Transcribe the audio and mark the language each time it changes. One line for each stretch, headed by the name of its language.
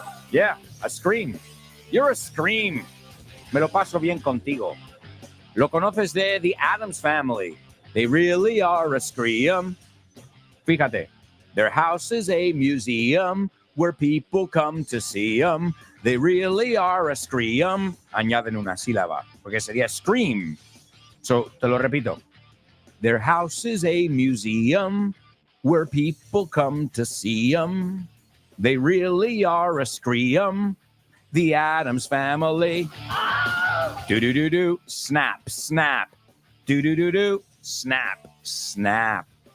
English: Yeah, a scream. You're a scream.
Spanish: Me lo paso bien contigo. Lo conoces de The Addams Family.
English: They really are a scream. Fíjate. Their house is a museum where people come to see them. They really are a scream.
Spanish: Añaden una sílaba, porque sería scream. So, te lo repito.
English: Their house is a museum where people come to see them. They really are a scream. The Addams Family. Do-do-do-do. Snap, snap. Do-do-do-do. Snap, snap.